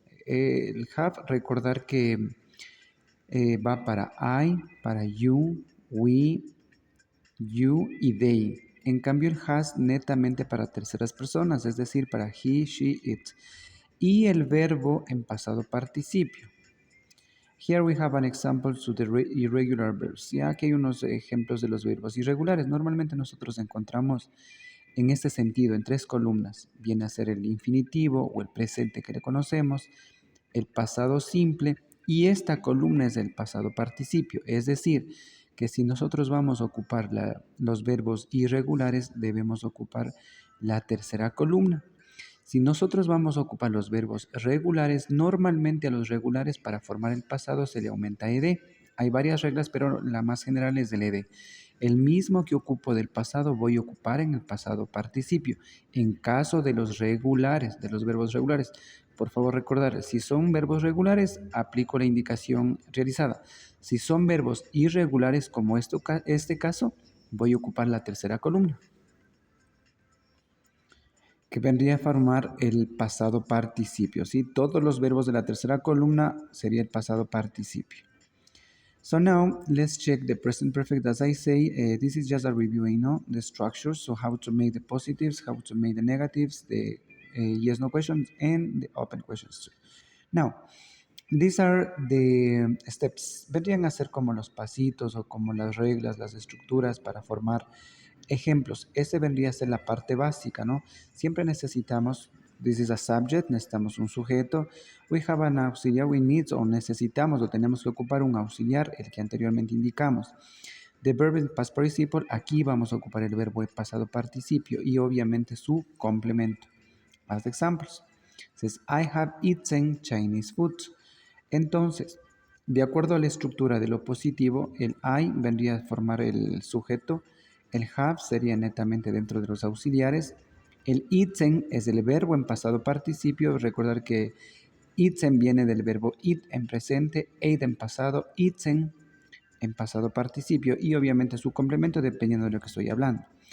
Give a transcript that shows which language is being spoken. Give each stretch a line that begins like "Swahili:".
Spanish: El have, recordar que va para I, para you, we, you y they. En cambio el has netamente para terceras personas, es decir, para he, she, it. Y el verbo en pasado participio.
English: Here we have an example to the irregular verbs.
Spanish: Ya aquí hay unos ejemplos de los verbos irregulares. Normalmente nosotros encontramos en este sentido en tres columnas. Viene a ser el infinitivo o el presente que le conocemos, el pasado simple y esta columna es el pasado participio. Es decir, que si nosotros vamos a ocupar los verbos irregulares, debemos ocupar la tercera columna. Si nosotros vamos a ocupar los verbos regulares, normalmente a los regulares para formar el pasado se le aumenta ed. Hay varias reglas, pero la más general es el ed. El mismo que ocupo del pasado voy a ocupar en el pasado participio. En caso de los regulares, de los verbos regulares, por favor recordar, si son verbos regulares, aplico la indicación realizada. Si son verbos irregulares, como este caso, voy a ocupar la tercera columna, que vendría a formar el pasado participio, ¿sí? Todos los verbos de la tercera columna sería el pasado participio.
English: So now let's check the present perfect. As I say, this is just a reviewing, no? The structure, so how to make the positives, how to make the negatives, the yes, no questions, and the open questions too. Now, these are the steps.
Spanish: Vendrían a ser como los pasitos o como las reglas, las estructuras para formar ejemplos. Este vendría a ser la parte básica, ¿no? Siempre necesitamos,
English: this is a subject,
Spanish: necesitamos un sujeto.
English: We have an auxiliar, we need,
Spanish: o necesitamos o tenemos que ocupar un auxiliar, el que anteriormente indicamos.
English: The verb in past participle,
Spanish: aquí vamos a ocupar el verbo en pasado participio y obviamente su complemento.
English: As examples, says, I have eaten Chinese food.
Spanish: Entonces, de acuerdo a la estructura de lo positivo, el I vendría a formar el sujeto, el have sería netamente dentro de los auxiliares, el eaten es el verbo en pasado participio, recordar que eaten viene del verbo eat en presente, ate en pasado, eaten en pasado participio y obviamente su complemento dependiendo de lo que estoy hablando.